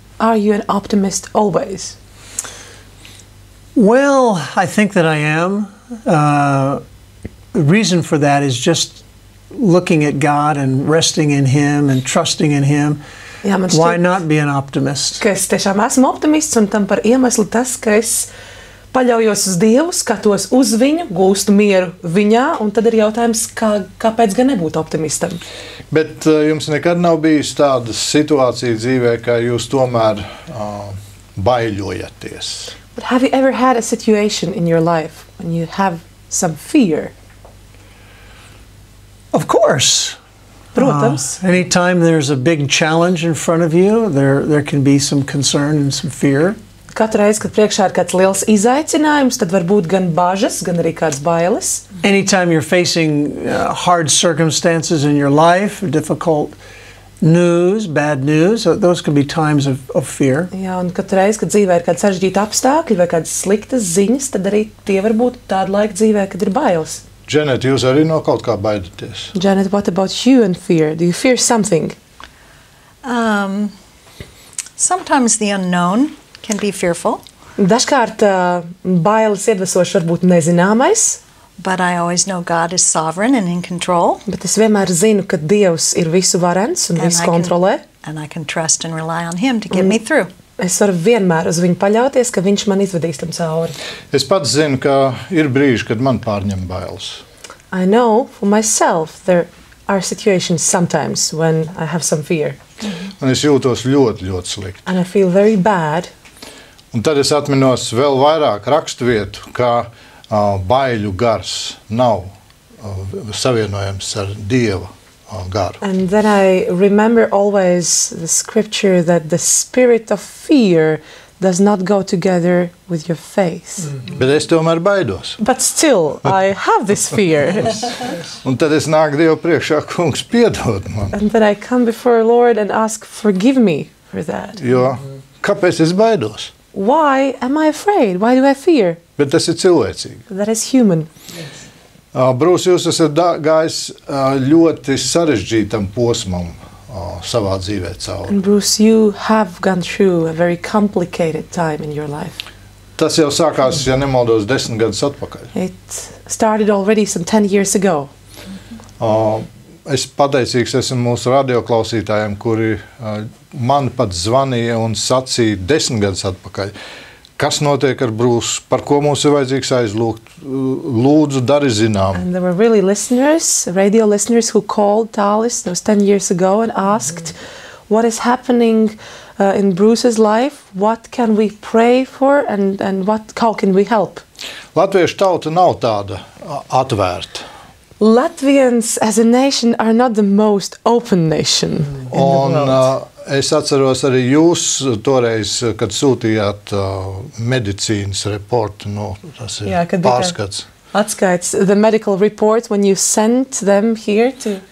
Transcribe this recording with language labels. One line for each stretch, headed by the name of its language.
English: Are you an optimist always? Well, I think that I am. The reason for that is just looking at God and resting in Him and trusting in Him.
Latvian: Jā, man
English: Why
Latvian: šķiet,
English: not be an optimist?
Latvian: ka es tiešām esmu optimists, un tam par iemeslu tas, ka es paļaujos uz Dievu, skatos uz viņu, gūstu mieru viņā, un tad ir jautājums, kāpēc gan nebūt optimistam? Bet jums nekad nav bijis tāda situācija dzīvē, ka jūs tomēr baiļojaties?
English: But have you ever had a situation in your life when you have some fear? Of course.
Latvian: Protams.
English: Anytime there's a big challenge in front of you, there can be some concern and some fear.
Latvian: Katru reizi, kad priekšā ir kāds liels izaicinājums, tad var būt gan bažas, gan arī kāds bailes.
English: Anytime you're facing hard circumstances in your life, difficult news, bad news, those can be times of fear.
Latvian: Jā, un katru reizi, kad dzīvē ir kādi sarežģīti apstākļi vai kādas sliktas ziņas, tad arī tie var būt tāda laika dzīvē, kad ir bailes. Dženet, jūs arī no kaut kā baidaties?
English: Janet, what about you and fear? Do you fear something? Sometimes the unknown can be fearful,
Latvian: Dažkārt bailes iedvesoši var būt nezināmais,
English: but I always know God is sovereign and in control,
Latvian: bet es vienmēr zinu, ka Dievs ir visu varens un visu kontrolē.
English: and I can trust and rely on Him to get me through.
Latvian: Es varu vienmēr uz viņu paļauties, ka viņš man izvedīs tam cauri. Es pats zinu, ka ir brīži, kad man pārņem bailes.
English: I know for myself there are situations sometimes when I have some fear.
Latvian: Un es jūtos ļoti, ļoti slikti.
English: And I feel very bad.
Latvian: Un tad es atminos vēl vairāk raksturvietu, ka baiļu gars nav savienojams ar Dieva garu.
English: And then I remember always the scripture that the spirit of fear does not go together with your faith.
Latvian: Bet es tomēr baidos.
English: But still, I have this fear.
Latvian: Un tad es nāku Dievu priekšā, kungs, piedod man.
English: And then I come before the Lord and ask, forgive me for that.
Latvian: Jo kāpēc es baidos?
English: Why am I afraid? Why do I fear?
Latvian: Bet tas ir cilvēcīgi.
English: That is human.
Latvian: Brūss, jūs esat gājis ļoti sarežģītam posmam savā dzīvē cauri.
English: And Brūss, you have gone through a very complicated time in your life.
Latvian: Tas jau sākās, ja nemaldos, 10 gadus atpakaļ.
English: It started already some 10 years ago.
Latvian: Es pateicīgs esmu mūsu radioklausītājiem, kuri man pat zvanīja un sacīja 10 gadus atpakaļ. Kas notiek ar Brūssu, par ko mums ir vajadzīgs aizlūgt, lūdzu, dari zinām.
English: And there were really listeners, radio listeners who called Tālis those 10 years ago and asked what is happening in Brūss's life, what can we pray for and how can we help?
Latvian: Latviešu tauta nav tāda atvērta.
English: Latvians as a nation are not the most open nation in the world.
Latvian: Es atceros arī jūs toreiz, kad sūtījāt medicīnas reportu, tas ir pārskats.
English: Atskaits, the medical report when you sent them here to...